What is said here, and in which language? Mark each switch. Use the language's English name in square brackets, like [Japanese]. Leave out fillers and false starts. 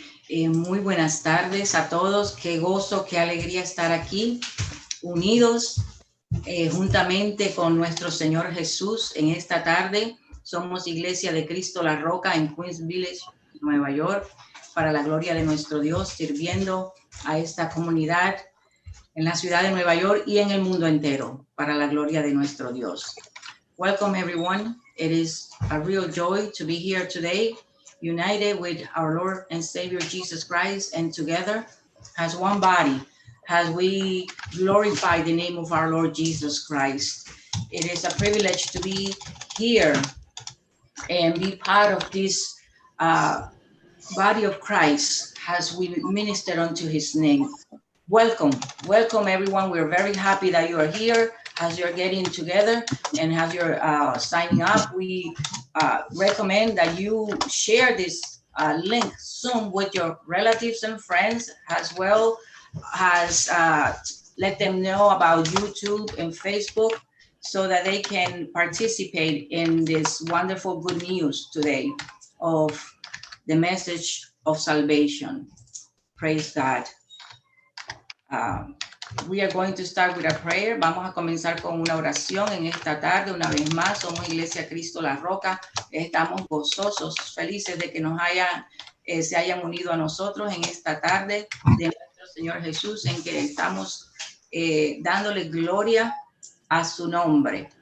[Spanish] Muy buenas tardes a todos, qué gozo, qué alegría estar aquí, unidos juntamente con nuestro Señor Jesús en esta tarde. Somos Iglesia de Cristo La Roca en Queens Village, Nueva York, para la gloria de nuestro Dios, sirviendo a esta comunidad en la ciudad de Nueva York y en el mundo entero, para la gloria de nuestro Dios. [English] Welcome everyone. It is a real joy to be here today, united with our Lord and Savior Jesus Christ, and together as one body, as we glorify the name of our Lord Jesus Christ. It is a privilege to be here and be part of this body of Christ as we minister unto his name. Welcome everyone. We're very happy that you are here as you're getting together and as you're signing up. We recommend that you share this link soon with your relatives and friends, as well as let them know about YouTube and Facebook so that they can participate in this wonderful good news today of the message of salvation. Praise God. We are going to start with a prayer. [Spanish] Vamos a comenzar con una oración en esta tarde. Una vez más, somos Iglesia Cristo La Roca. Estamos gozosos, felices de que se hayan unido a nosotros en esta tarde de nuestro Señor Jesús, en que estamos dándole gloria a su nombre.